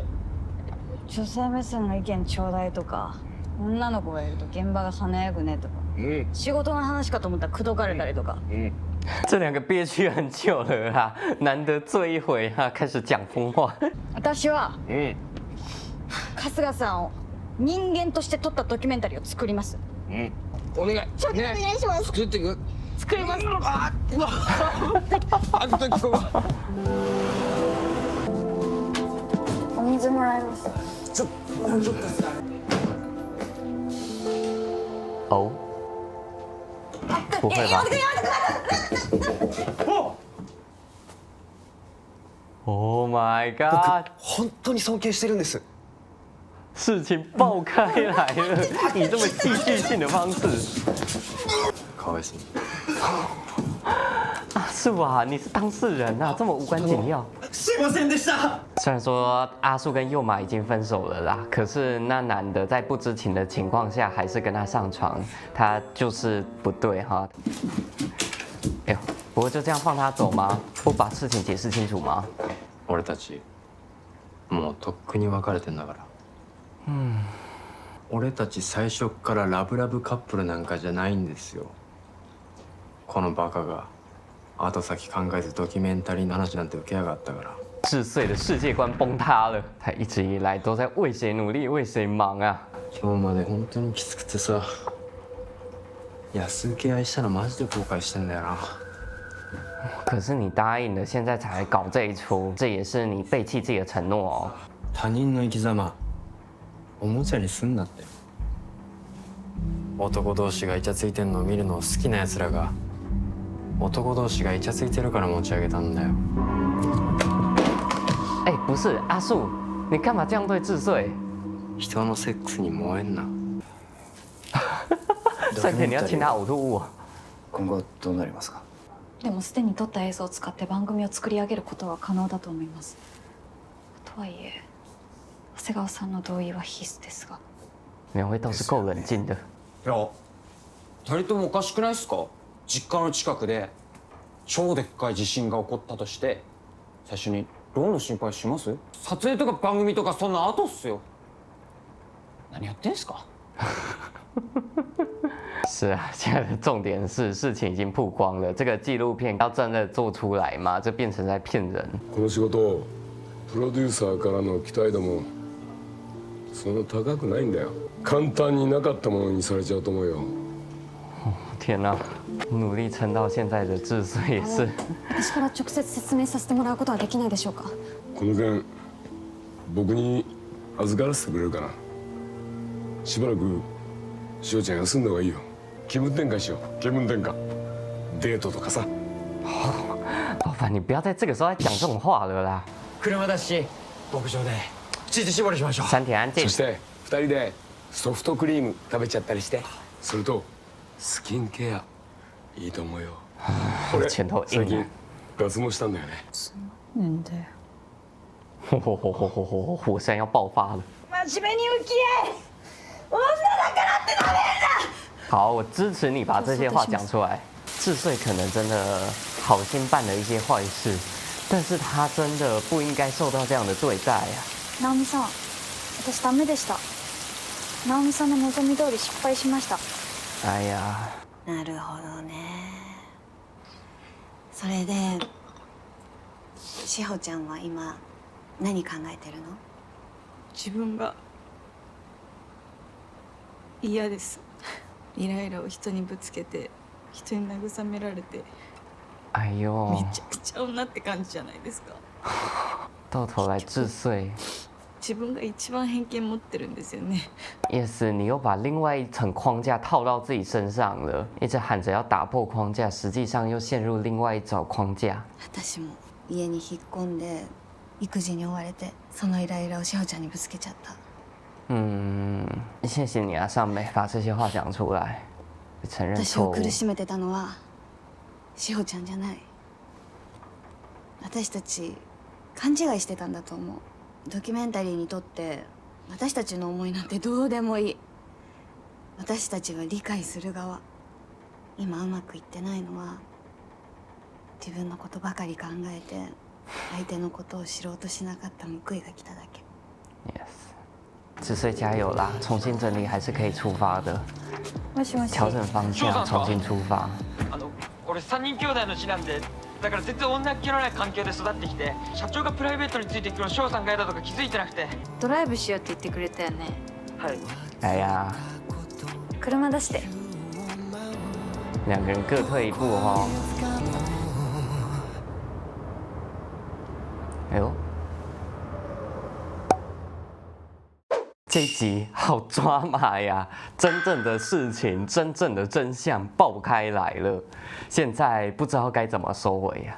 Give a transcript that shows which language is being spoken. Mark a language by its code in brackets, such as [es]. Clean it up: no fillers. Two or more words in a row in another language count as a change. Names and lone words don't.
[ja] 女性目線の意見ちょうだいとか、女の子がいると現場が華やぐねとか、仕事の話かと思ったら口説かれたりとか。 [zh] 这两个憋屈很久了啦，难得醉一回哈，开始讲疯话。 [ja] 私は春日さんを人間として撮ったドキュメンタリーを作ります。お願い。ちょっとお願いします。作っていく。作ります。あの時ここ。お水もらいます。 [zh] 哦，不会吧 ？ [en] Oh my god！ [ja] 本当に尊敬してるんです。 [zh] 事情爆开来了，以这么戏剧性的方式。 [ja] かわいそう。 [zh] 阿树啊，你是当事人啊，这么无关紧要。 [ja] すいませんでした。 [zh] 虽然说阿树跟佑马已经分手了啦，可是那男的在不知情的情况下还是跟他上床，他就是不对哈。哎呦，不过就这样放他走吗？不把事情解释清楚吗？ [ja] 俺たちもうとっくに別れてんだから。俺たち最初っからラブラブカップルなんかじゃないんですよ。このバカが後先考えずドキュメンタリーの話なんて受けやがったから。 [zh] 智穗的世界观崩塌了，他一直以来都在为谁努力为谁忙啊。 [ja] 今日まで本当にきつくてさ、安請け合いしたのマジで後悔してんだよな。 [zh] 可是你答应了，现在才搞这一出，这也是你背弃自己的承诺哦。 [ja] 他人の生き様おもちゃにすんなって。男同士がイチャついてんのを見るのを好きな奴らが男同士がイチャついてるから持ち上げたんだよ。 [zh] 哎，不是阿树，你干嘛这样对智穗？ [ja] 人のセックスに燃えんな。 [zh] 赛田，你要亲他呕吐物啊？ [ja] 今後どうなりますか？でもすでに撮った映像を使って番組を作り上げることは可能だと思います。とはいえ長谷川さんの同意は必須ですが。 [zh] 两位倒是够冷静的。 [ja] いや、2人ともおかしくないっすか？実家の近くで超でっかい地震が起こったとして最初にローンの心配します？撮影とか番組とかそんな後っすよ。何やってんすか？ [zh] 是啊，现在的重点是事情已经曝光了，这个纪录片要真的做出来嘛？这变成在骗人。 [ja] この仕事プロデューサーからの期待度もそんな高くないんだよ。簡単になかったものにされちゃうと思うよ。 [zh] 天哪，努力撑到现在的智穗也是。 [ja] 私から直接説明させてもらうことはできないでしょうか。この件僕に預からせてくれるかな。しばらくしおちゃん休んだ方がいいよ。気分転換しよう。気分転換。デートとかさ。 [zh] 老板，你不要在这个时候再讲这种话了啦。 [ja] 車だし牧場でチーズ絞りしましょう。 [zh] 山田安静 [ja] そ。して2人でソフトクリーム食べちゃったりして。それとスキンケアいいと思うよ。俺前頭最近 [zh] 硬啊。 [ja] 脱毛したんだよね。なんだよ。 [zh] 火山要爆发了。 [ja] 真面目に向き合え。女だからってダメだ。 [zh] 好，我支持你把这些话讲出来。智穗可能真的好心办了一些坏事，但是他真的不应该受到这样的对待啊。 [ja] 直美さん、私ダメでした。直美さんの望み通り失敗しました。 [zh] 哎呀， [ja] なるほどね。それで志保ちゃんは今何考えてるの？自分が嫌です。イライラを人にぶつけて人に慰められて [zh] 哎呦， [ja] めちゃくちゃ女って感じじゃないですか。 [zh] 到头来智穗 [ja] 自分が一番偏見持ってるんですよね。 [zh] 也是，你又把另外一层框架套到自己身上了，一直喊着要打破框架，实际上又陷入另外一种框架。 [ja] 私も家に引っ込んで育児に追われてそのイライラを志保ちゃんにぶつけちゃった。 [zh] 谢谢你啊，尚美，把这些话讲出来，承认 [ja] 私を [zh] 错误。 [ja] 苦しめてたのは志保ちゃんじゃない。私たち勘違いしてたんだと思う。ドキュメンタリーにとって私たちの思いなんてどうでもいい。私たちは理解する側、 今うまくいってないのは自分のことばかり考えて相手のことを知ろうとしなかった報いが来ただけ。 [zh] Yes，智穗加油啦！重新整理还是可以出发的。 [ja] もしもし。 [zh] 调整方向，重新出发。 [ja] 俺3人兄弟の次男で、だから全然女っ気のない環境で育ってきて、社長がプライベートについていくの翔さんが嫌だとか気づいてなくて。ドライブしようって言ってくれたよね。はい。 [zh] 哎呀， [ja] 車出して。 [zh] 两个人各退一步哦。哎呦，这一集好抓马呀！真正的事情，真正的真相爆开来了，现在不知道该怎么收尾呀！